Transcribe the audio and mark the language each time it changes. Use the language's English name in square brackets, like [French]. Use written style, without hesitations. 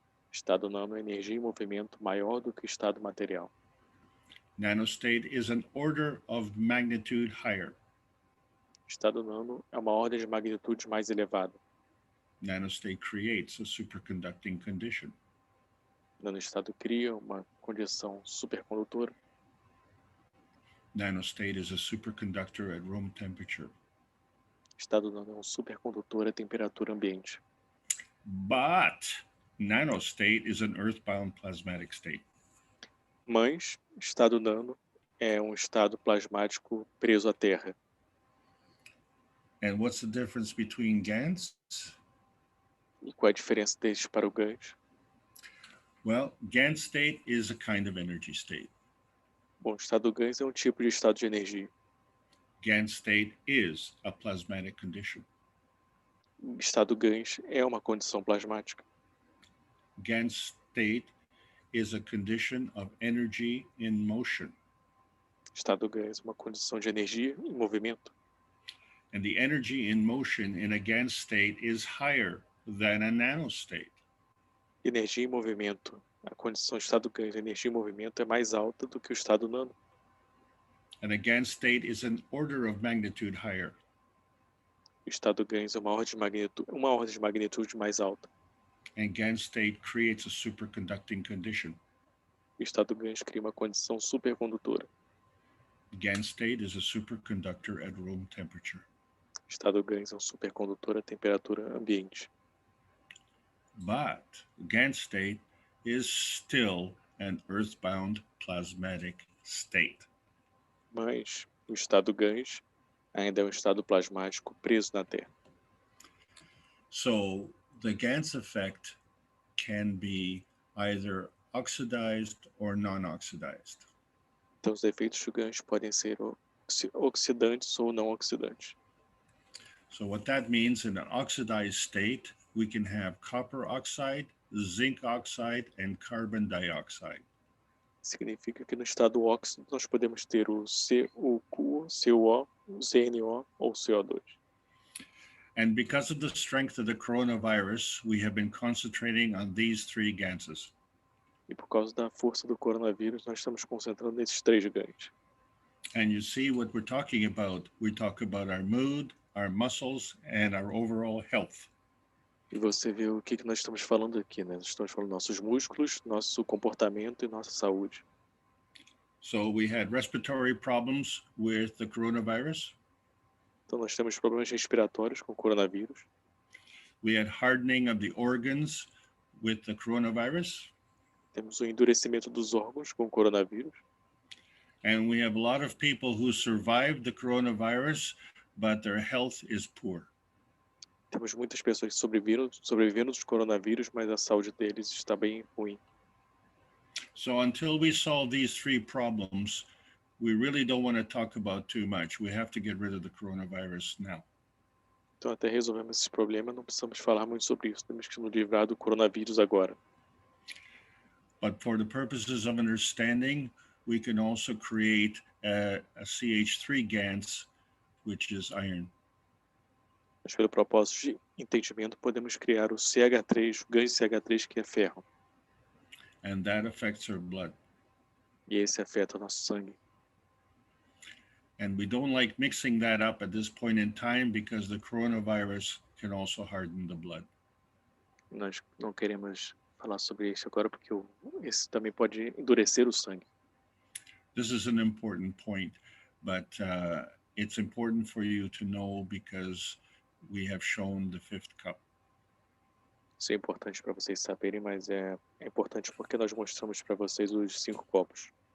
[Portuguese] Estado nano é energia em movimento maior do que o estado material. [English] Nanostate is an order of magnitude higher. [Portuguese] Estado nano é uma ordem de magnitude mais elevada. [English] Nanostate creates a superconducting condition. [Portuguese] Nanoestado cria uma condição supercondutora. [English] Nanostate is a superconductor at room temperature. [Portuguese] Estado nano é um supercondutor a temperatura ambiente. [English] But nanostate is an earthbound plasmatic state. [Portuguese] Mas, estado nano é um estado plasmático preso à Terra. [English] And what's the difference between Gans? [Portuguese] E qual é a diferença destes para o Gans? [English] Well, Gans state is a kind of energy state. [Portuguese] Bom, o estado Gans é um tipo de estado de energia. [English] Gans state is a plasmatic condition. [Portuguese] O estado Gans é uma condição plasmática. [English] Gans state is a condition of energy in motion. [Portuguese] Estado Gans é uma condição de energia em movimento. [English] And the energy in motion in a Gans state is higher than a nanostate. [Portuguese] Energia em movimento. A condição estado Gans de energia em movimento é mais alta do que o estado nano. [English] And a Gans state is an order of magnitude higher. [Portuguese] O estado Gans é uma ordem de magnitude mais alta. [English] And Gans state creates a superconducting condition. [Portuguese] O estado Gans cria uma condição supercondutora. [English] Gans state is a superconductor at room temperature. [Portuguese] O estado Gans é um supercondutor a temperatura ambiente. [English] But Gans state is still an earthbound plasmatic state. [Portuguese] Mas o estado Gans ainda é um estado plasmático preso na Terra. [English] So the Gans effect can be either oxidized or non-oxidized. [Portuguese] Então os efeitos do Gans podem ser oxidantes ou não oxidantes. [English] So what that means, in an oxidized state, we can have copper oxide, zinc oxide, and carbon dioxide. [Portuguese] Significa que no estado óxido nós podemos ter o CuO, CuO, o ZnO ou CO2. [English] And because of the strength of the coronavirus, we have been concentrating on these three Ganses. [Portuguese] E por causa da força do coronavírus, nós estamos concentrando nesses três Gans. [English] And you see what we're talking about. We talk about our mood, our muscles, and our overall health. [Portuguese] E você vê o que nós estamos falando aqui, né? Nós estamos falando nossos músculos, nosso comportamento e nossa saúde. [English] So we had respiratory problems with the coronavirus. [Portuguese] Então nós temos problemas respiratórios com o coronavírus. [English] We had hardening of the organs with the coronavirus. [Portuguese] Temos o endurecimento dos órgãos com o coronavírus. [English] And we have a lot of people who survived the coronavirus, but their health is poor. [Portuguese] Temos muitas pessoas que sobrevivendo dos coronavírus, mas a saúde deles está bem ruim. [English] So until we solve these three problems, we really don't want to talk about too much. We have to get rid of the coronavirus now. [Portuguese] Então, até resolvermos esse problema, não precisamos falar muito sobre isso. Temos que nos livrar do coronavírus agora. [English] But for the purposes of understanding, we can also create a CH3 Gans, which is iron. [Portuguese] Mas pelo propósito de entendimento, podemos criar o CH3, o Gans CH3, que é ferro. [English] And that affects our blood. [Portuguese] E esse afeta o nosso sangue. [English] And we don't like mixing that up at this point in time because the coronavirus can also harden the blood. [Portuguese] Nós não queremos falar sobre isso agora porque esse também pode endurecer o sangue. [English] This is an important point, but it's important for you to know because we have shown the fifth cup. [Portuguese] Isso é importante para vocês saberem, mas é importante porque nós mostramos para vocês os 5 copos.